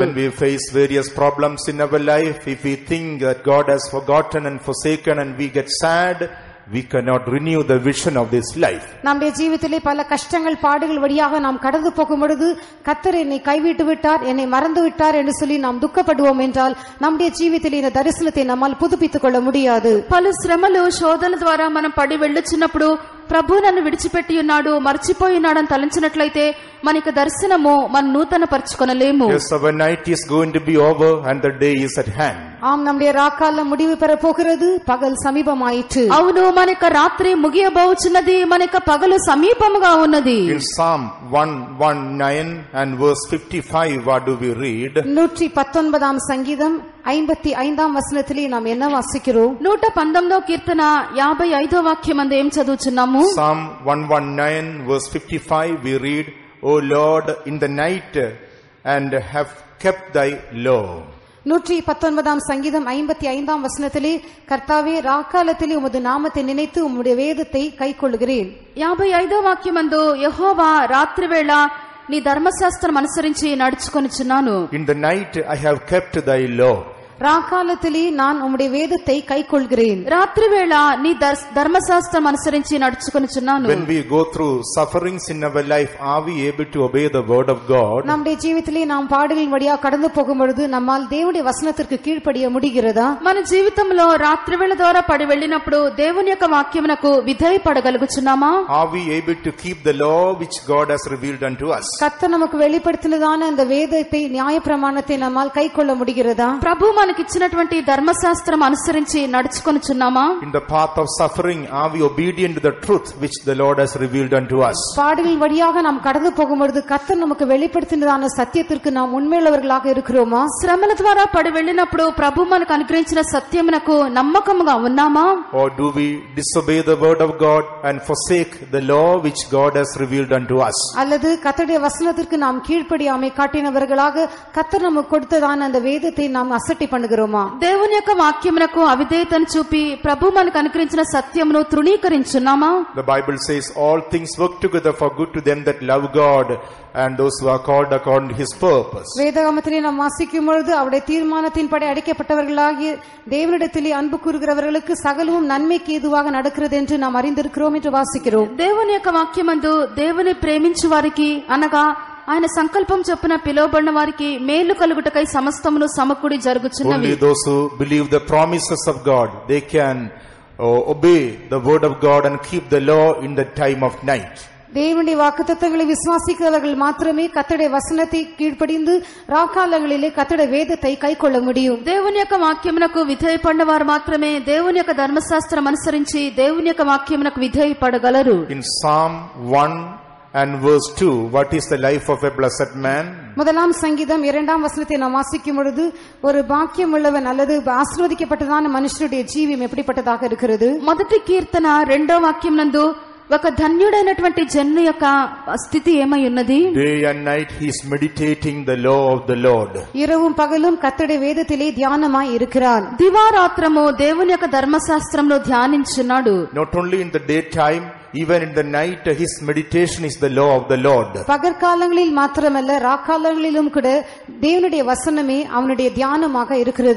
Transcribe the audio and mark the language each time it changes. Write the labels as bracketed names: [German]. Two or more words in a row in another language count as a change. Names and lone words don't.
[English] When we face various problems in our life, if we think that God has forgotten and forsaken and we get sad, we cannot renew the vision of this life. [Tamil] நம்முடைய ஜீவிதத்திலே பல கஷ்டங்கள் பாடுகள் வழியாக நாம் கடந்து போகும் பொழுது கர்த்தர் என்னை கைவிட்டு விட்டார், என்னை மறந்து விட்டார் என்று சொல்லி நாம் துக்கப்படுவோம் என்றால் நம்முடைய ஜீவிதத்திலே இந்த தரிசனத்தை நம்மால் புதுப்பித்துக் கொள்ள முடியாது. [Telugu] పలు శ్రమలు శోధనల ద్వారా మనం పడి వెళ్ళుచున్నప్పుడు ప్రభు నన్ను విడిచిపెట్టి ఉన్నాడు, మర్చిపోయినాడు అని తలంచినట్లయితే మనకి దర్శనము మన నూతన పరచుకొనలేము. [English] Yes, our night is going to be over and the day is at hand. [Tamil] ஆம், நம்முடைய ராக்காலம் முடிவு பெற போகிறது, பகல் சமீபமாயிற்று. [Telugu] అవును, మనకి రాత్రి ముగియబోచున్నది, మనకి పగలు సమీపముగా ఉన్నది. [English] In Psalm 119 and verse 55, what do we read? [Tamil] 119ஆம் சங்கீதம் 55ஆம் வசனத்திலே நாம் என்ன வாசிக்கிறோம்? [Telugu] 119వ కీర్తన 55వ వాక్యం అందు ఏం చదువుచున్నాము? [English] Psalm 119 verse 55, we read, O Lord, in the night and have kept thy law. [Tamil] 119ஆம் சங்கீதம் 55ஆம் வசனத்திலே, கர்த்தாவே ராக்காலத்திலே உமது நாமத்தை நினைத்து உம்முடைய வேதத்தை கைக்கொள்கிறேன். [Telugu] 55వ వాక్యం అందు యెహోవా రాత్రివేళ నీ ధర్మశాస్త్రం అనుసరించి నడుచుకొనుచున్నాను. [English] In the night I have kept thy law. [Tamil] ராக்காலத்திலே நான் உம்முடைய வேதத்தை கைக்கொள்கிறேன். [Telugu] రాత్రివేళ నీ ధర్మశాస్త్రం అనుసరించి నడుచుకొనుచున్నాను. [English] When we go through sufferings in our life, are we able to obey the word of God? [Tamil] நம்முடைய ஜீவிதத்திலே நாம் பாடுகளின் வழியாக கடந்து போகும் பொழுது நம்மால் தேவனுடைய வசனத்திற்கு கீழ்ப்படிய முடிகிறதா? [Telugu] మన జీవితంలో రాత్రివేళ ద్వారా పడి వెళ్ళినప్పుడు దేవుని యొక్క వాక్యమునకు విధేయపడగలుగుచున్నామా? [English] Are we able to keep the law which God has revealed unto us? [Tamil] கர்த்தர் நமக்கு வெளிப்படுத்தினதான அந்த வேதத்தை நியாயப்பிரமாணத்தை நம்மால் கைக்கொள்ள முடிகிறதா? [Telugu] ప్రభు మనకిచ్చినటువంటి ధర్మశాస్త్రం అనుసరించి నడుచుకొనుచున్నామా? [English] In the path of suffering, are we obedient to the truth which the Lord has revealed unto us? [Tamil] பாடுகளின் வழியாக நாம் கடந்து போகும் பொழுது கர்த்தர் நமக்கு வெளிப்படுத்தினதான சத்தியத்திற்கு நாம் உண்மையுள்ளவர்களாக இருக்கிறோமா? [Telugu] శ్రమల ద్వారా పడి వెళ్ళినప్పుడు ప్రభు మనకు అనుగ్రహించిన సత్యమునకు నమ్మకముగా ఉన్నామా? [English] Or do we disobey the word of God and forsake the law which God has revealed unto us? [Tamil] அல்லது கர்த்தருடைய வசனத்திற்கு நாம் கீழ்ப்படியாமை காட்டினவர்களாக கர்த்தர் நமக்கு கொடுத்ததான அந்த வேதத்தை நாம் அசட்டை பண்ணுகிறோமா? [Telugu] దేవుని యొక్క వాక్యమునకు అవిధేయతను చూపి ప్రభు మనకు అనుగ్రహించిన సత్యమును తృణీకరించున్నామా? [English] The Bible says all things work together for good to them that love God and those who are called according to his purpose. [Tamil] வேதாகமத்திலே நாம் வாசிக்கும் பொழுது அவருடைய தீர்மானத்தின்படி அழைக்கப்பட்டவர்களாகிய தேவனிடத்திலே அன்பு கூறுகிறவர்களுக்கு சகலமும் நன்மைக்கு ஏதுவாக நடக்கிறது என்று நாம் அறிந்திருக்கிறோம் என்று வாசிக்கிறோம். [Telugu] దేవుని యొక్క వాక్యమందు దేవుని ప్రేమించు వారికి అనగా ఆయన సంకల్పం చొప్పున పిలువబడిన వారికి మేలు కలుగుటకై సమస్తమును సమకూడి జరుగుచున్నవి. [English] Only those who believe the promises of God, they can obey the word of God and keep the law in the time of night. [Tamil] தேவனுடைய வாக்குத்தத்தங்களை விசுவாசிக்கிறவர்கள் மாத்திரமே கர்த்தருடைய வசனத்தை கீழ்ப்படிந்து ராக்காலங்களிலே கர்த்தருடைய வேதத்தை கைக்கொள்ள முடியும். [Telugu] దేవుని యొక్క వాక్యమునకు విధేయపడిన వారు మాత్రమే దేవుని యొక్క ధర్మశాస్త్రం అనుసరించి దేవుని యొక్క వాక్యమునకు విధేయపడగలరు. [English] In Psalm 1 and verse 2, what is the life of a blessed man? [Tamil] முதலாம் சங்கீதம் 2ஆம் வசனத்தை நாம் வாசிக்கும் பொழுது ஒரு பாக்கியம் உள்ளவன் அல்லது ஆசீர்வதிக்கப்பட்டதான மனுஷனுடைய ஜீவியம் எப்படிப்பட்டதாக இருக்கிறது? [Telugu] మొదటి కీర్తన 2వ వాక్యం నందు ఒక ధన్యుడైనటువంటి జన్మ యొక్క స్థితి ఏమై ఉన్నది? [English] Day and night he is meditating the law of the Lord. [Tamil] இரவும் பகலும் கர்த்தருடைய வேதத்திலே தியானமாய் இருக்கிறான். [Telugu] దివారాత్రము దేవుని యొక్క ధర్మశాస్త్రంలో ధ్యానించున్నాడు. [English] Not only in the daytime, even in the night his meditation is the law of the Lord. [Tamil] பகற்காலங்களில் மாத்திரமல்ல ராக்காலங்களிலும் கூட தேவனுடைய வசனமே அவனுடைய தியானமாக இருக்கிறது.